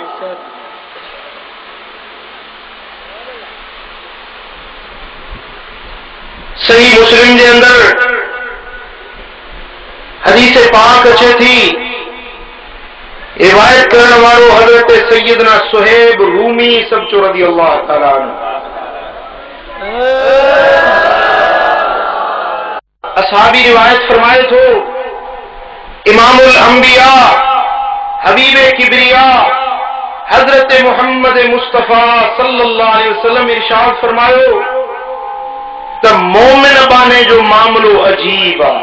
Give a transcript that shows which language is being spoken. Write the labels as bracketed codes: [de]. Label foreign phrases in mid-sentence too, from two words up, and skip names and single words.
[sd] सही मुस्लिम जे अंदर हदीस पाक अचे थी, रिवायत करण वारो हज़रत सैयदना सुहैब रूमी सब [ar] رضي الله تعالى عنه. [sd] असहाबी रिवायत फरमाए थो, इमामुल अंबिया हबीबे किबरिया हजरत मोहम्मद मुस्तफा [ar] صلى الله عليه وسلم [sd] इरशाद फरमायो त मोमिन बाने जो मामलो अजीब आहे।